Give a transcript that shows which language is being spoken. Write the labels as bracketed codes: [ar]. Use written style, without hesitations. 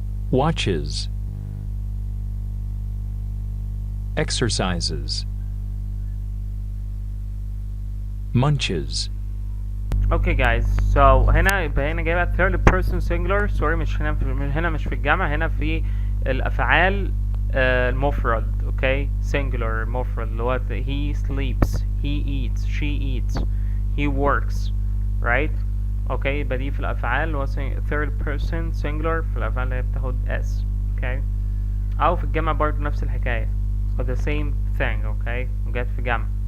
[en] Watches. Exercises. Munches. [ar] Okay guys, so هنا يبقى هنا جايبها third person singular. sorry مش مش في الجمع، هنا في الأفعال المفرد اوكي. [en] singular [ar] مفرد اللي هو [en] he sleeps, he eats, she eats, he works right okay. [ar] يبقى دي في الأفعال اللي هو third person singular في الأفعال اللي هي بتاخد s اوكي. أو في الجمع برضه نفس الحكاية [en] for the same thing [ar] اوكي، وجت في جمع